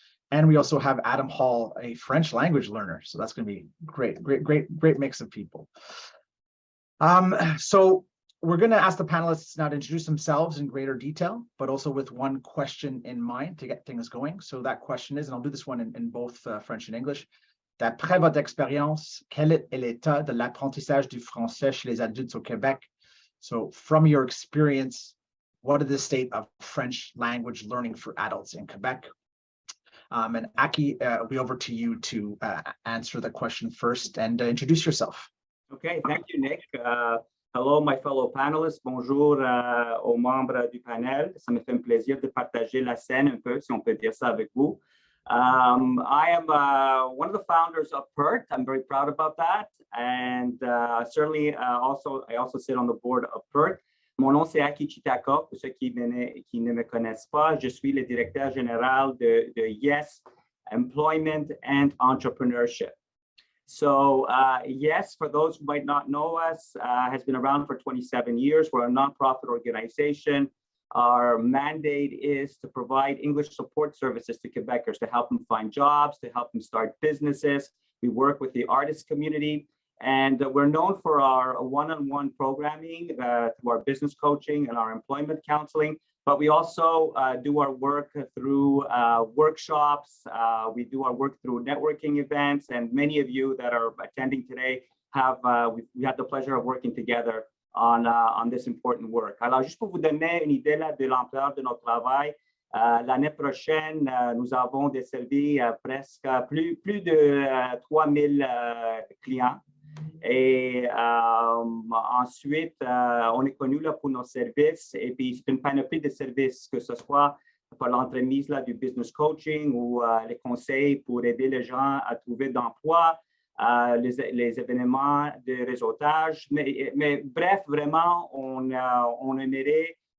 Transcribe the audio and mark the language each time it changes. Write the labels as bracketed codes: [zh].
[en] And we also have Adam Hall, a French language learner. So that's going to be great mix of people. So we're going to ask the panelists now to introduce themselves in greater detail, but also with one question in mind to get things going. So that question is, and I'll do this one in both French and English. [fr] D'après votre expérience, quel est l'état de l'apprentissage du français chez les adultes au Québec? [en] So from your experience, what is the state of French language learning for adults in Quebec? And Aki, it'll be over to you to answer the question first and introduce yourself. Okay, thank you, Nick. Hello, my fellow panelists. [fr] Bonjour aux membres du panel. Ça me fait un plaisir de partager la scène un peu, si on peut dire ça avec vous. [en] I am one of the founders of PERT. I'm very proud about that. And certainly I also sit on the board of PERT. [fr] Mon nom, c'est Aki Tchitacov. Pour ceux qui ne me connaissent pas, je suis le directeur général de Yes, Employment and Entrepreneurship. [en] So Yes, for those who might not know us, has been around for 27 years. We're a nonprofit organization. Our mandate is to provide English support services to Quebecers to help them find jobs, to help them start businesses. We work with the artist community, and we're known for our one-on-one programming, through our business coaching and our employment counseling. But we also do our work through workshops. We do our work through networking events, and many of you that are attending today have we had the pleasure of working together on this important work. [fr] Alors, juste pour vous donner une idée là, de l'ampleur de notre travail, l'année prochaine, nous avons desservi presque plus de 3000 clients. Et ensuite, on est connu là, pour nos services, et puis c'est une panoplie de services, que ce soit pour l'entremise là, du business coaching ou les conseils pour aider les gens à trouver d'emploi, les événements de réseautage, mais bref, vraiment, on aimerait